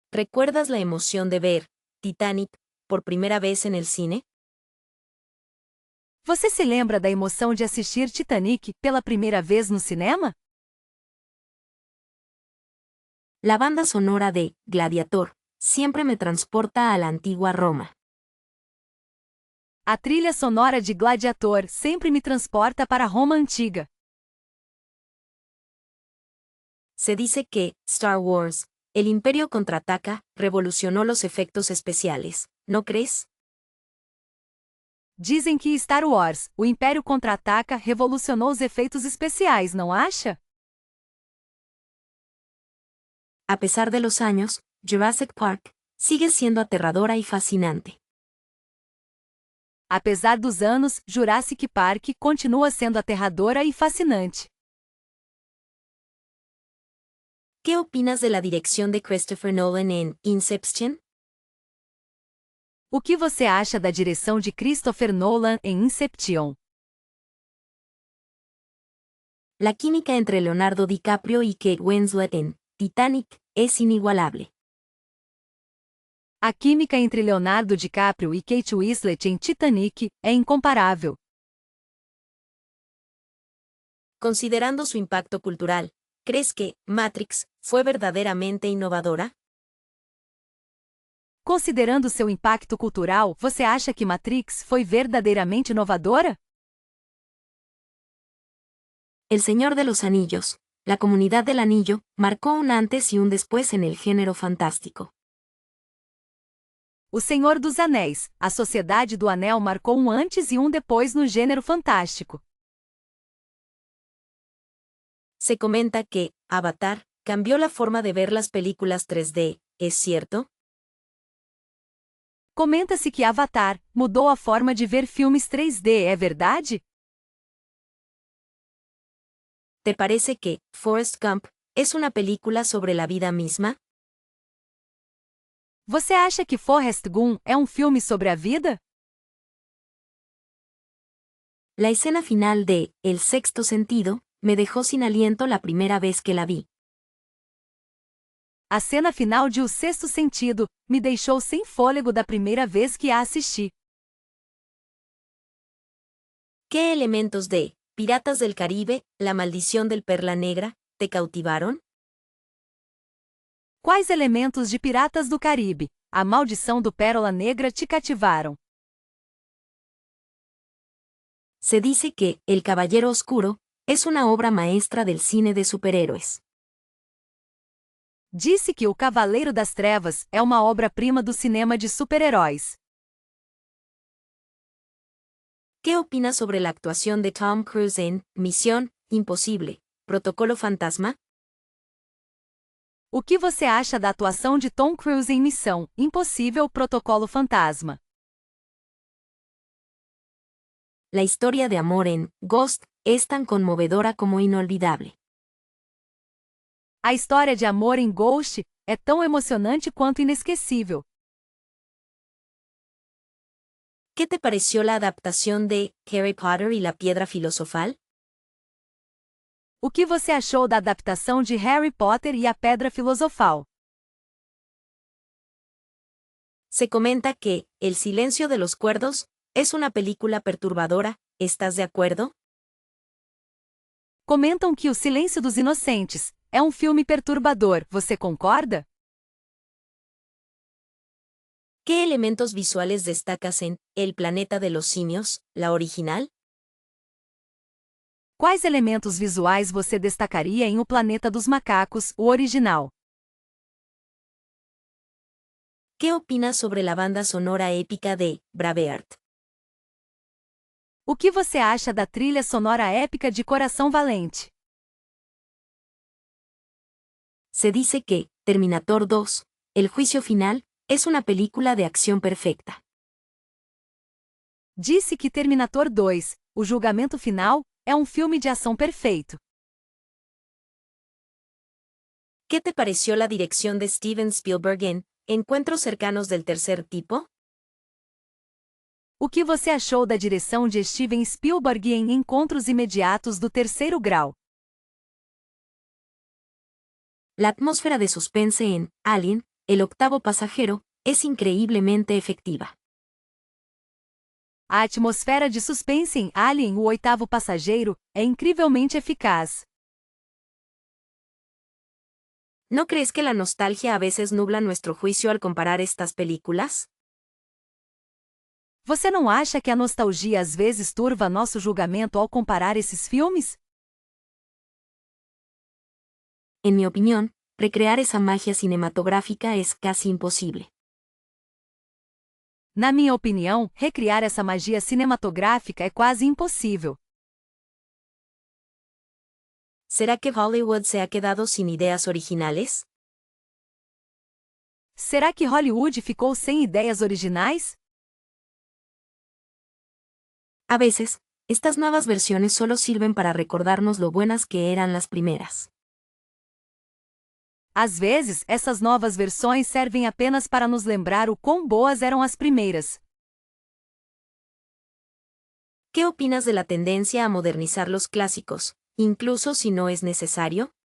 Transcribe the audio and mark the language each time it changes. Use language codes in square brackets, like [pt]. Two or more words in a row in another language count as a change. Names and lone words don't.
[es] ¿Recuerdas la emoción de ver Titanic por primera vez en el cine? [pt] Você se lembra da emoção de assistir Titanic pela primeira vez no cinema? [es] La banda sonora de Gladiator siempre me transporta a la antigua Roma. [pt] A trilha sonora de Gladiator sempre me transporta para Roma antiga. [es] Se dice que Star Wars, El Imperio contraataca, revolucionó los efectos especiales, ¿no crees? [pt] Dizem que Star Wars, O Império Contra-Ataca revolucionou os efeitos especiais, não acha? [es] A pesar de los años, Jurassic Park sigue siendo aterradora y fascinante. [pt] Apesar dos anos, Jurassic Park continua sendo aterradora e fascinante. [es] ¿Qué opinas de la dirección de Christopher Nolan en Inception? [pt] O que você acha da direção de Christopher Nolan em Inception? [es] La química entre Leonardo DiCaprio y Kate Winslet en Titanic es inigualable. [pt] A química entre Leonardo DiCaprio e Kate Winslet em Titanic é incomparável. [es] Considerando su impacto cultural, ¿crees que Matrix fue verdaderamente innovadora? [pt] Considerando seu impacto cultural, você acha que Matrix foi verdadeiramente inovadora? [es] El Señor de los Anillos, la Comunidad del Anillo, marcó un antes y un después en el género fantástico. [pt] O Senhor dos Anéis, a Sociedade do Anel marcou um antes e um depois no gênero fantástico. [es] Se comenta que Avatar cambió la forma de ver las películas 3D, ¿es cierto? [pt] Comenta-se que Avatar mudou a forma de ver filmes 3D, é verdade? [es] ¿Te parece que Forrest Gump es una película sobre la vida misma? [pt] Você acha que Forrest Gump é um filme sobre a vida? [es] La escena final de El Sexto Sentido me dejó sin aliento la primera vez que la vi. [pt] A cena final de O Sexto Sentido me deixou sem fôlego da primeira vez que a assisti. [es] ¿Qué elementos de Piratas del Caribe, La Maldición del Perla Negra te cautivaron? [pt] Quais elementos de Piratas do Caribe, A Maldição do Pérola Negra te cativaram? [es] Se dice que El Caballero Oscuro es una obra maestra del cine de superhéroes. [pt] Disse que O Cavaleiro das Trevas é uma obra-prima do cinema de super-heróis. [es] ¿Qué opinas sobre la actuación de Tom Cruise en Misión Imposible, Protocolo Fantasma? [pt] O que você acha da atuação de Tom Cruise em Missão Impossível Protocolo Fantasma? [es] La historia de amor en Ghost es tan conmovedora como inolvidable. [pt] A história de amor em Ghost é tão emocionante quanto inesquecível. [es] ¿Qué te pareció la adaptación de Harry Potter y la Piedra Filosofal? [pt] O que você achou da adaptação de Harry Potter e a Pedra Filosofal? [es] Se comenta que El Silencio de los Cuerdos es una película perturbadora, ¿estás de acuerdo? [pt] Comentam que O Silêncio dos Inocentes é um filme perturbador, você concorda? [es] ¿Qué elementos visuales destacas en El Planeta de los Simios, la original? [pt] Quais elementos visuais você destacaria em O Planeta dos Macacos, o original? [es] ¿Qué opinas sobre la banda sonora épica de Braveheart? [pt] O que você acha da trilha sonora épica de Coração Valente? [es] Se dice que Terminator 2, El Juicio Final, es una película de acción perfecta. [pt] Disse que Terminator 2, O Julgamento Final, é um filme de ação perfeito. [es] ¿Qué te pareció la dirección de Steven Spielberg en Encuentros Cercanos del Tercer Tipo? [pt] O que você achou da direção de Steven Spielberg em Encontros Imediatos do Terceiro Grau? [es] La atmósfera de suspense en Alien El octavo pasajero, es increíblemente efectiva. [pt] A atmosfera de suspense em Alien, o oitavo passageiro, é incrivelmente eficaz. [es] ¿No crees que la nostalgia a veces nubla nuestro juicio al comparar estas películas? [pt] Você não acha que a nostalgia às vezes turva nosso julgamento ao comparar esses filmes? [es] En mi opinión, recrear esa magia cinematográfica es casi imposible. [pt] Na minha opinião, recriar essa magia cinematográfica é quase impossível. [es] ¿Será que Hollywood se ha quedado sin ideas originales? [pt] Será que Hollywood ficou sem ideias originais? [es] A veces, estas nuevas versiones solo sirven para recordarnos lo buenas que eran las primeras. [pt] Às vezes, essas novas versões servem apenas para nos lembrar o quão boas eram as primeiras. [es] ¿Qué opinas de la tendencia a modernizar los clásicos, incluso si no es necesario?